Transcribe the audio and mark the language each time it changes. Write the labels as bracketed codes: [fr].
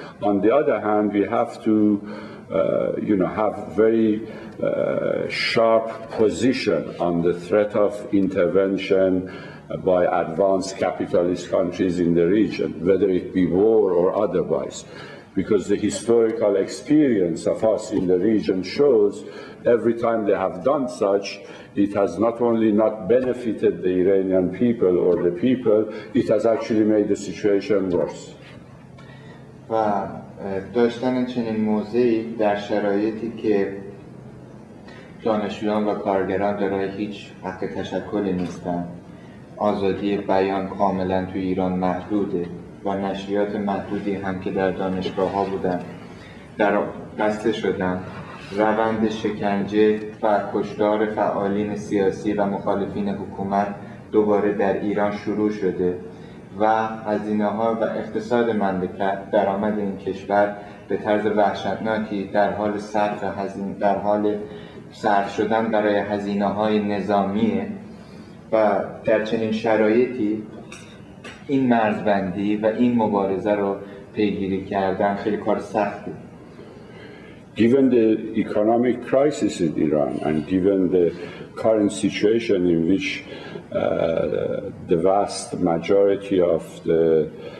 [en] On the other hand, we have to, have very sharp position on the threat of intervention by advanced capitalist countries in the region, whether it be war or otherwise. because the historical experience of us in the region shows every time they have done such, it has not only not benefited the Iranian people or the people, it has actually made the situation worse. [fa] و داشتن چنین موضعی در شرایطی که دانشجویان و کارگران دارای هیچ حق تشکلی نیستن، آزادی بیان کاملا تو ایران محدوده و نشریات محدودی هم که در دانشگاه ها بودن در بسته شدن، روند شکنجه و کشتار فعالین سیاسی و مخالفین حکومت دوباره در ایران شروع شده و هزینه‌ها و اقتصاد مملکت، درآمد این کشور به طرز وحشتناکی در حال صرف شدن برای هزینه‌های نظامیه و در چنین شرایطی این مرزبندی و این مبارزه رو پیگیری کردن خیلی کار سختی. [en] Given the economic crisis in Iran and given the current situation in which the vast majority of the